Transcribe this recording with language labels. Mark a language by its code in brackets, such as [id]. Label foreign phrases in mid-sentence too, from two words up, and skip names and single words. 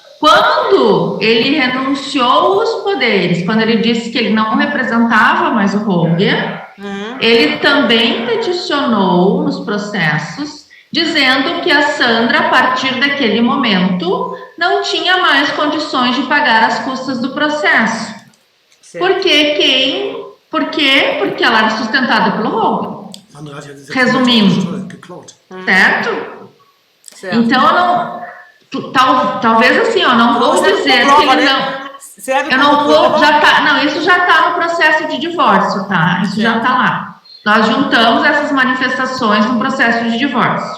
[pt] Quando ele renunciou os poderes, quando ele disse que ele não representava mais o Holger, ele também peticionou nos processos, dizendo que a Sandra, a partir daquele momento, não tinha mais condições de pagar as custas do processo. Certo. Porque quem Por quê? Porque ela era sustentada pelo Hogan, [de] Andere hat ja diese [pt] Resumindo. [de] geklaut. [pt] certo? Certo. Então, eu não... Talvez assim, eu não vou dizer que ele não... Serve Eu como não vou... prova. Já tá, não, isso já está no processo de divórcio, tá? Isso já está lá. Nós juntamos essas manifestações no processo de divórcio.